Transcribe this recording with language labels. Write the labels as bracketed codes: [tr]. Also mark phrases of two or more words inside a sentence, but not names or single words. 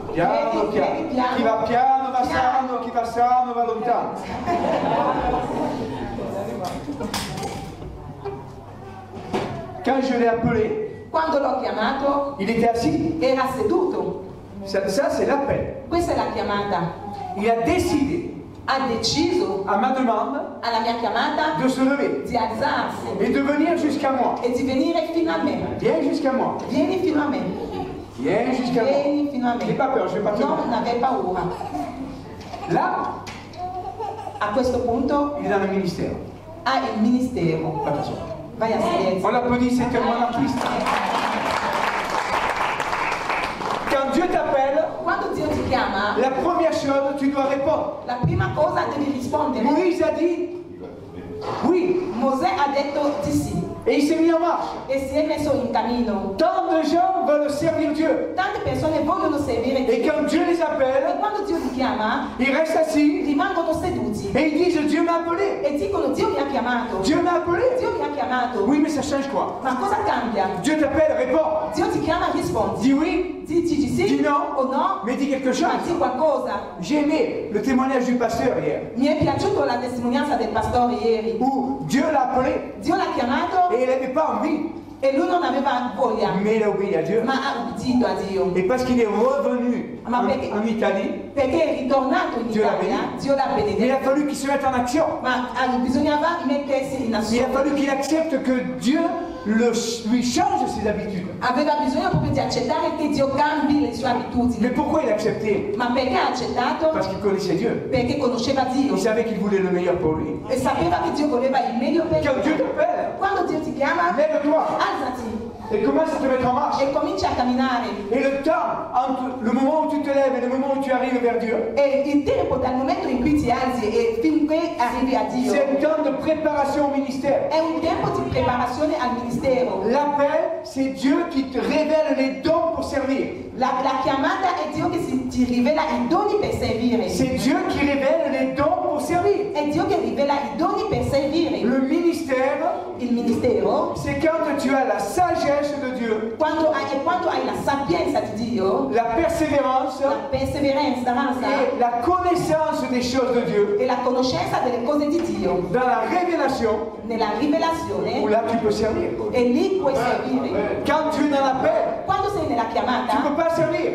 [it] Piano, piano. Chi va piano va sano va lontano. [fr] Quand je l'ai appelé, [it] Quando l'ho chiamato [fr] il était assis. [it] era seduto. [fr] Ça c'est l'appel. [it] Questa è la chiamata. [fr] Il a décidé, [it] Ha deciso [fr] à ma demande, [it] alla mia chiamata [fr] de se lever [it] di alzarsi [fr] et de venir jusqu'à moi. [it] e di venire fino a me. [fr] Viens jusqu'à moi. [it] Vieni fino a me. [fr] Viens jusqu'à moi. [it] Vieni fino a [fr] N'aie [it] me. [fr] pas peur, je vais pas te [it] Non aver paura. [fr] Là, [it] A questo punto [fr] il est dans le ministère. [it] ha il ministero. [fr] Pas t'asseoir. [it] Vai a silenzio. [fr] On l'applaudit, c'est un bon artiste. Quand Dieu t'appelle, [it] Quando Dio ti chiama, [fr] la première chose, tu dois répondre. [it] la prima cosa devi rispondere. [fr] Moïse a dit oui, [it] Mosè ha detto di sì [fr] et il s'est mis en marche. [it] e si è messo in cammino. [fr] Tant de gens veulent servir Dieu. [it] Tante persone vogliono servire [fr] Et [it] Dio. [fr] quand Dieu les [it] E [fr] appelle, [it] quando Dio ti chiama, [fr] ils restent assis [it] rimangono seduti [fr] et ils disent Dieu m'a appelé. [it] e dicono: Dio mi ha chiamato. [fr] Dieu m'a appelé. [it] Dio mi ha chiamato. [fr] Oui, mais ça change quoi? [it] Ma cosa cambia? [fr] Dieu t'appelle, réponds. [it] Dio ti chiama, rispondi. [fr] Dis oui, [it] Dici sì [fr] dis non, [it] o no, [fr] mais dis quelque [it] ma [fr] chose. [it] di qualcosa. [fr] J'ai aimé le témoignage du pasteur hier, [it] Mi è piaciuta la testimonianza del pastore ieri. [fr] où Dieu l'a appelé [it] Dio l'ha chiamato [fr] et il n'avait pas envie. [it] E lui non aveva voglia, [fr] mais il a obéi à Dieu. [it] ma ha ubbidito a Dio. [fr] Et parce qu'il est revenu en Italie, [it] Perché è ritornato in Dio l'ha Italia, benedetto. Dio l'ha [fr] il a [it] benedetto. [fr] fallu qu'il se mette en action. [it] Ma bisognava mettersi in [fr] Il a [it] azione. [fr] fallu qu'il accepte que Dieu lui change ses habitudes. [it] Aveva bisogno proprio di accettare che Dio cambi le sue [fr] Mais [it] abitudini. [fr] pourquoi il a accepté? [it] Ma perché ha accettato? [fr] Parce qu'il connaissait Dieu. [it] Perché conosceva Dio [fr] Il savait qu'il voulait le meilleur pour lui. [it] e sapeva che Dio voleva il meglio per [fr] Quand Dieu [it] lui. [fr] t'appelle, [it] Quando Dio ti chiama, [fr] lève-toi [it] alzati [fr] et commence à te mettre en marche. [it] e cominci a camminare. [fr] Et le temps entre le moment où tu te lèves et le moment où tu arrives vers Dieu, [it] E il tempo dal momento in cui ti alzi e finché arrivi a Dio [fr] c'est un temps de préparation au ministère. [it] è un tempo di preparazione al ministero. [fr] L'appel, c'est Dieu qui te révèle les dons pour servir. [it] La chiamata è Dio che ti rivela i doni per servire. [fr] C'est Dieu qui révèle les dons pour servir. [it] È Dio che rivela i doni per servire. [fr] Le ministère, [it] Il ministero, [fr] c'est quand tu as la sagesse de Dieu, [it] quando hai la sapienza di Dio, [fr] la persévérance [it] la perseveranza [fr] et la connaissance des choses de Dieu [it] e la conoscenza delle cose di Dio, [fr] dans la révélation [it] nella [fr] où [it] rivelazione, [fr] là tu peux servir. [it] e lì puoi servire. [fr] Quand tu es dans l'appel, [it] Quando sei nella [fr] tu ne peux [it] chiamata, [fr] pas servir.